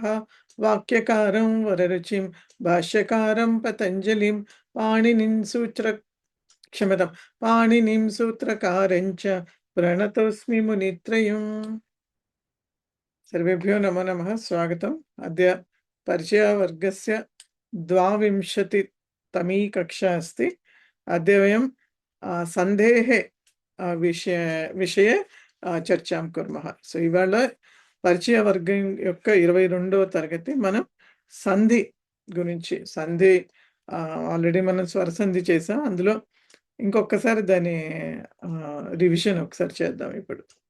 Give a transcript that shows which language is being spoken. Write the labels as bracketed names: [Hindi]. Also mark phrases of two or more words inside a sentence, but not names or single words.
[Sanskrit] वाक्यकारं वररुचिं भाष्यकारं पतञ्जलिं पाणिनिं सूत्रकारञ्च प्रणतोऽस्मि मुनित्रयम्। सर्वेभ्यो नमो नमः। स्वागतम्। अद्य परिचयवर्गस्य 22तमी कक्षा अस्ति। अद्य वयं सन्धेः विषये చర్చాం కుర్మః. [Telugu] సో ఇవాళ పరిచయ వర్గం యొక్క 22వ తరగతి మనం సంధి గురించి. సంధి ఆల్రెడీ మనం స్వర సంధి చేసాం. అందులో ఇంకొకసారి దాని రివిజన్ ఒకసారి చేద్దాం ఇప్పుడు.